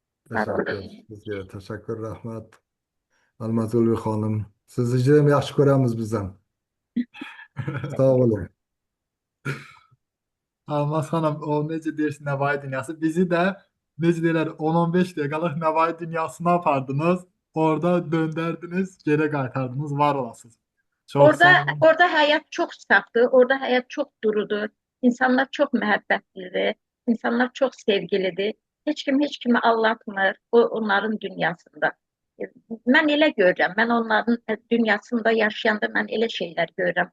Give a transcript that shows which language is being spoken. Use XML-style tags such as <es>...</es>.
<uz>Sizga tashakkur, rahmat. Almazulli xonim. Sizni juda ham yaxshi ko'ramiz biz ham.</uz> <az>Sağ olun. Almaz xanım, o necə deyirsin Nəvai dünyası? Bizi də necə deyirlər 10-15 dəqiqəlik Nəvai dünyasına apardınız. Orada döndərdiniz, geri qaytardınız. Var olasınız. Çox sağ olun. Orada həyat çox safdır. Orada həyat çox durudur. İnsanlar çox məhəbbətlidir. İnsanlar çox sevgilidir. Heç kim heç kimi aldatmır onların dünyasında. Mən elə görürəm. Mən onların dünyasında yaşayanda mən elə şeylər görürəm.</az>